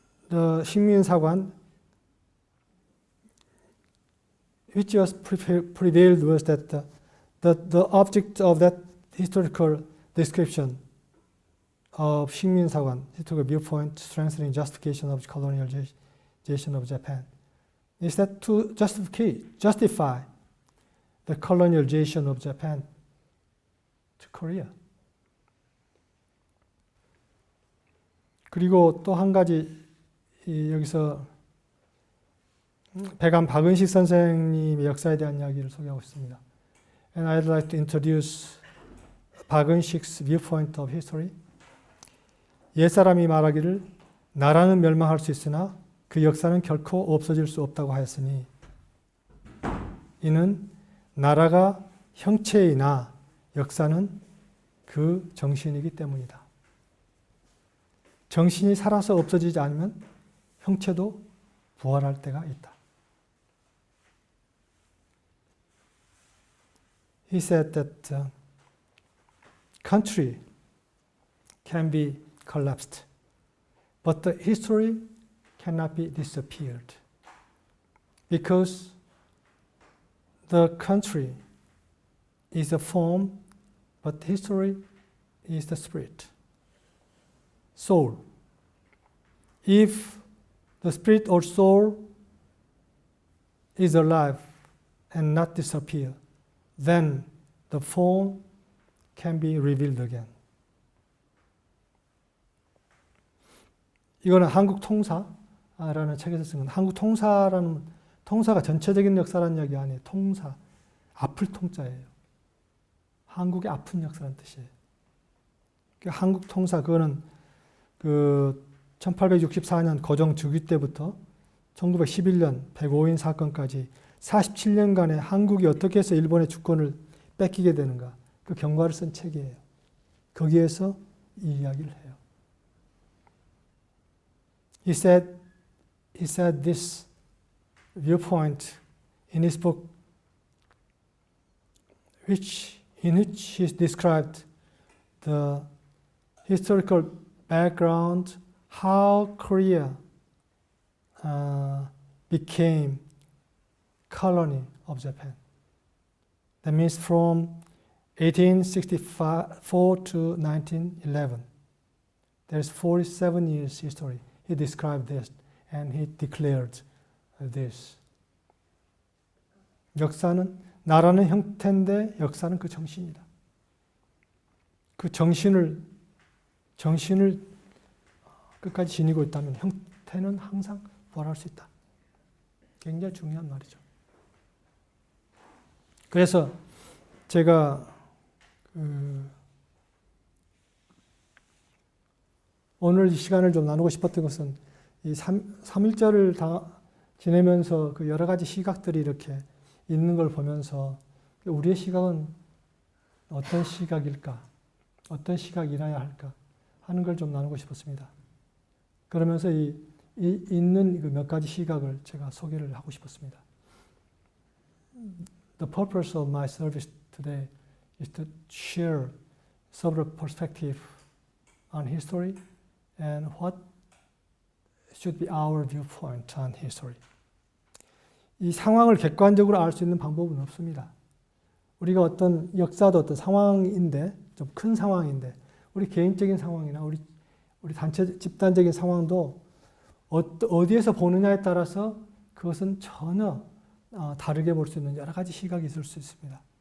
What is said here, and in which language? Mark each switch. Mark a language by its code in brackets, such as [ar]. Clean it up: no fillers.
[en] The 식민사관, which was prevailed, was that the object of that historical description of 식민사관, historical viewpoint, strengthening justification of colonialization of Japan, is that to justify the colonialization of Japan to Korea. [ko] 그리고 또 한 가지 여기서 백암 박은식 선생님의 역사에 대한 이야기를 소개하고 있습니다. [en] And I'd like to introduce 박은식's viewpoint of history. [ko] 옛사람이 말하기를 나라는 멸망할 수 있으나 그 역사는 결코 없어질 수 없다고 하였으니 이는 나라가 형체이나 역사는 그 정신이기 때문이다. 정신이 살아서 없어지지 않으면 형체도 부활할 때가 있다. [en] He said that country can be collapsed, but the history cannot be disappeared because the country is a form, but history is the spirit, soul. If the spirit or soul is alive and not disappear, then the form can be revealed again. [ko] 이거는 한국 통사라는 책에서 쓴 건데, 한국 통사가 전체적인 역사라는 이야기 아니에요. 통사, 아플 통자예요. 한국의 아픈 역사라는 뜻이에요. 한국 통사, 그거는 1864년 고종 즉위 때부터 1911년 105인 사건까지 47년간의 한국이 어떻게 해서 일본의 주권을 뺏기게 되는가, 그 경과를 쓴 책이에요. 거기에서 이 이야기를 해요. [en] He said this viewpoint in his book, in which he described the historical background, how Korea became colony of Japan. That means from 1864 to 1911. There's 47 years history. He described this and he declared this. [ko] 역사는 나라는 형태인데 역사는 그 정신이다. 그 정신을 끝까지 지니고 있다면 형태는 항상 부활할 수 있다. 굉장히 중요한 말이죠. 그래서 제가 오늘 이 시간을 좀 나누고 싶었던 것은 이 3.1절을 지내면서 그 여러 가지 시각들이 이렇게 있는 걸 보면서 우리의 시각은 어떤 시각일까? 어떤 시각이라야 할까? 하는 걸 좀 나누고 싶었습니다. 그러면서 있는 그 몇 가지 시각을 제가 소개를 하고 싶었습니다. [en] The purpose of my service today is to share several perspectives on history and what should be our viewpoint on history. [ko] 이 상황을 객관적으로 알 수 있는 방법은 없습니다. 우리가 어떤 역사도 어떤 상황인데, 좀 큰 상황인데, 우리 개인적인 상황이나 우리 단체, 집단적인 상황도 어디에서 보느냐에 따라서 그것은 전혀 다르게 볼 수 있는 여러 가지 시각이 있을 수 있습니다.